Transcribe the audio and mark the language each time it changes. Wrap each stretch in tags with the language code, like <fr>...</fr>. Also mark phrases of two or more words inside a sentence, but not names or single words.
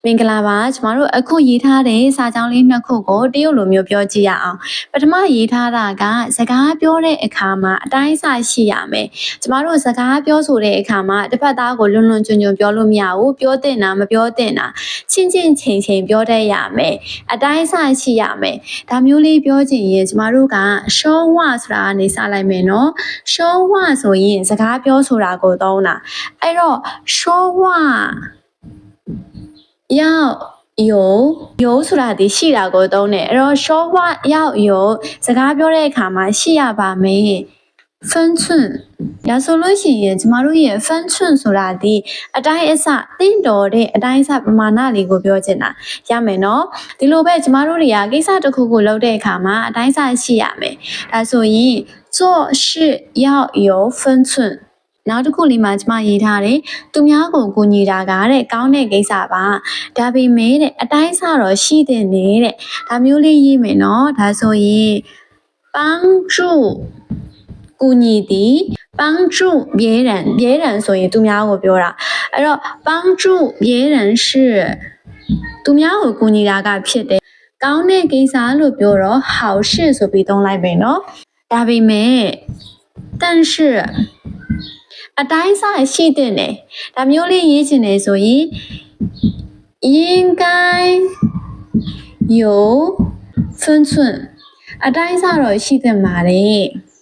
<my>မင်္ဂလာပါကျမတို့အခုရေးထားတဲ့စာကြောင်းလေးနှစ်ခုကိုတရုတ်လိုမျိုးပြောကြည့်ရအောင်ပထမရေးထားတာကစကားပြောတဲ့အခါမှာအတိုင်းအဆရှိရမယ်ကျမတို့စကားပြောဆိုတဲ့အခါမှာတစ်ဖက်သားကိုလွန်လွန်ကျွံကျွံပြောလို့မရဘူးပြောတင်တာမပြောတင်တာချင်းချင်းချိန်ချိန်ပြောတတ်ရမယ်အတိုင်းအဆရှိရမယ်ဒါမျိုးလေးပြောချင်ရင်ကျမတို့ကရှောဝဆိုတာကနေစလိုက်မယ်နော်ရှောဝဆိုရင်စကားပြောဆိုတာကိုသုံးတာအဲ့တော့ရှောဝ</my> <zh>要有</zh> <my>ဆိုတာဒီရှိတာကိုသုံးတယ်အဲ့တော့</my> <zh>说话要有</zh> <my>စကားပြောတဲ့အခါမှာရှိရပါမယ်分寸ဒါဆိုလို့ရှိရင်ကျမတို့ရဲ့分寸ဆိုတာဒီအတိုင်းအဆတင့်တော်တဲ့အတိုင်းအဆပ မာဏလေးကိုပြောချင်တာရမယ်နော်ဒီလိုပဲကျမတို့တွေကကိစ္စတစ်ခုကိုလုပ်တဲ့အခါမှာအတိုင်းအဆရှိရမယ်ဒါဆိုရင်</my> <zh>做事要有分</zh> <my>寸နောက်တစ်ခုလေးမှာကျမရေးထားတယ်သူများကိုကူညီတာကတဲ့ကောင်းတဲ့ကိစ္စပါဒါပေမဲ့တဲ့အ တိုင်းအဆတော့ရှိတဲ့နေတဲ့ဒါမျိုးလေးရေးမယ်နော်ဒါဆိုရင်帮助ကူညီသည်</my> <zh>帮助别人</zh> <my>ဆိုရင်သူများကိုပြောတာအဲ့တော့</my> <zh>帮助别人是</zh> <my>သူများကိုကူညီတာကဖြစ်တယ်ကောင်းတဲ့ကိစ္စလို့ပြောတော့好事ဆိုပြီးသုံးလိုက်မယ်နော်ဒါပေမဲ့但是အတိုင်းအဆရှိတဲ့ねဒါမျိုးလေးရေးချင်တယ်ဆိုရင်</my> <zh>应该有分寸</zh> <my>အတိုင်းအဆတော့ရှိတဲ့မှာလေ</my>